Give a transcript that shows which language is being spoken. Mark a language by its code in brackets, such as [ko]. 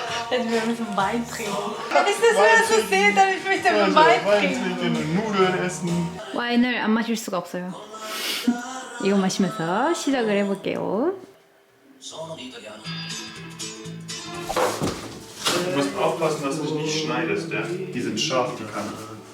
[de] Wir müssen Wein trinken. Wenn ich das wieder so sehe, dann ich möchte Wein Wein trinken. trinken und Nudeln essen. [ko] 와인을 안 마실 수가 없어요. 이거 마시면서 시작을 해볼게요. [de] Du musst aufpassen, dass du dich nicht schneidest, ja? Die sind scharf, die Kanten.